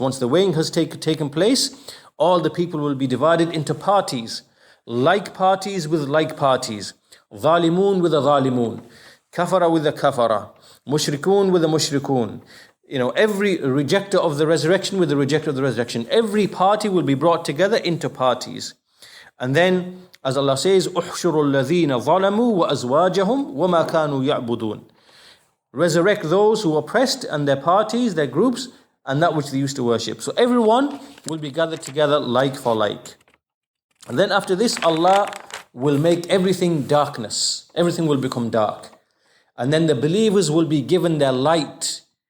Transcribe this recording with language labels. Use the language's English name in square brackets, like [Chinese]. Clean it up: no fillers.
[English] Once the weighing has taken place, all the people will be divided into parties. Like parties with like parties. Zalimun with the zalimun. Kafara with the kafara. Mushrikun with the mushrikun. Every rejecter of the resurrection with the rejecter of the resurrection. Every party will be brought together into parties. And then, as Allah says, [Arabic] اُحْشُرُ الَّذِينَ ظَلَمُوا وَأَزْوَاجَهُمْ وَمَا كَانُوا يَعْبُدُونَ. [English] Resurrect those who oppressed and their parties, their groups, and that which they used to worship. So everyone will be gathered together like for like. And then after this, Allah will make everything darkness. Everything will become dark. And then the believers will be given their light.